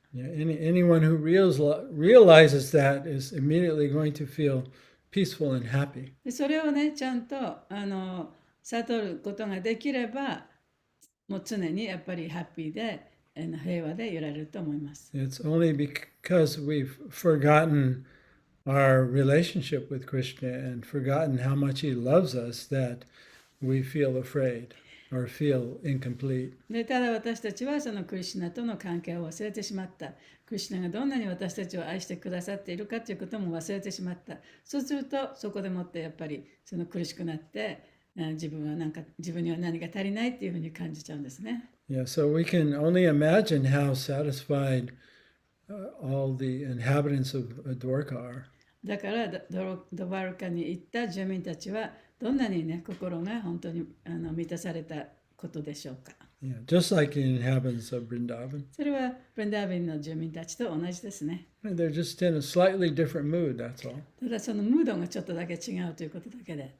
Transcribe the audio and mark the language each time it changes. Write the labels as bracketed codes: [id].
[en] Yeah, anyone who realizes that is immediately going to feel peaceful and happy. [ja] でそれをね、ちゃんと悟ることができれば、もう常にやっぱりハッピーで、平和でいられると思います。 [en] It's only because we've forgotten our relationship with Krishna and forgotten how much he loves us that we feel afraid or feel incomplete. [ja] でただ私たちはそのクリシュナとの関係を忘れてしまった。クリシュナがどんなに私たちを愛してくださっているかということも忘れてしまった。そうするとそこでもってやっぱりその苦しくなって自分には何が足りないっていうふうに感じちゃうんですね。 [en] Yeah, so we can only imagine how satisfied all the inhabitants of Dwarka are. [ja] だからドバルカに行った住民たちはどんなにね心が本当に満たされたことでしょうか。 [en] Yeah, just like the inhabitants of Vrindavan. [ja] それはブリンダービンの住民たちと同じですね。 [en] And they're just in a slightly different mood, that's all. [ja] ただそのムードがちょっとだけ違うということだけで。